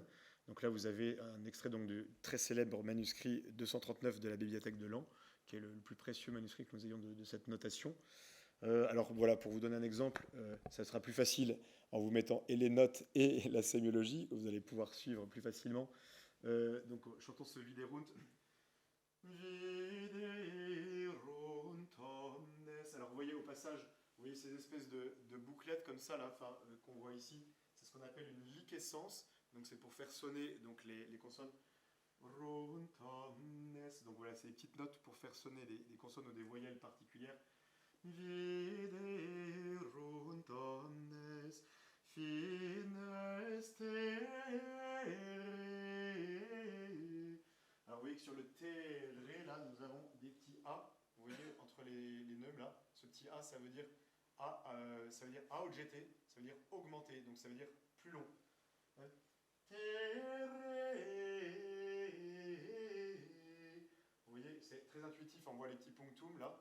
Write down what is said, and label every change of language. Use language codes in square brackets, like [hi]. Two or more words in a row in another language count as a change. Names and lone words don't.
[fr] Donc là, vous avez un extrait donc, du très célèbre manuscrit 239 de la bibliothèque de Lan, qui est le plus précieux manuscrit que nous ayons de cette notation. Alors voilà, pour vous donner un exemple, ça sera plus facile en vous mettant et les notes et la sémiologie, vous allez pouvoir suivre plus facilement. Donc chantons ce Viderunt. [la] Viderunt omnes. [fr] Alors vous voyez au passage, vous voyez ces espèces de bouclettes comme ça là, qu'on voit ici, c'est ce qu'on appelle une liquescence. Donc c'est pour faire sonner donc, les consonnes. [la] Runt omnes. [fr] Donc voilà, c'est des petites notes pour faire sonner des consonnes ou des voyelles particulières. [la] Viderunt omnes finestere. [fr] Alors vous voyez que sur le tere, là, nous avons des petits A. Vous voyez, entre les neumes, là, ce petit A, ça veut dire A, ça veut dire A au GT, ça veut dire augmenter, donc ça veut dire plus long. Vous voyez, c'est très intuitif, on voit les petits punctums là.